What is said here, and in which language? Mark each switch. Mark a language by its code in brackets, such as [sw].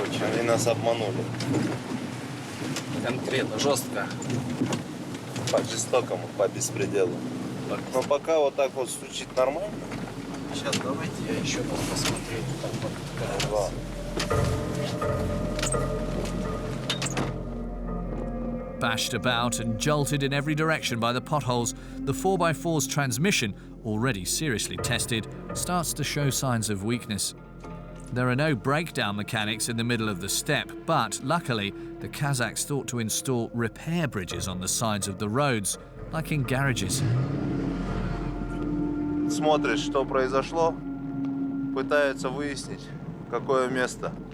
[ru] Очень. Они нас обманули. Конкретно, жестко. По-жестокому, по беспределу. Но пока вот так вот стучит нормально. Сейчас давайте я еще раз посмотрю. Так вот. [en] Bashed about and jolted in every direction by the potholes, the 4x4's transmission, already seriously tested, starts to show signs of weakness. There are no breakdown mechanics in the middle of the steppe, but luckily, the Kazakhs thought to install repair bridges on the sides of the roads, like in garages. [ru] Смотришь, что произошло, пытаются выяснить, какое место.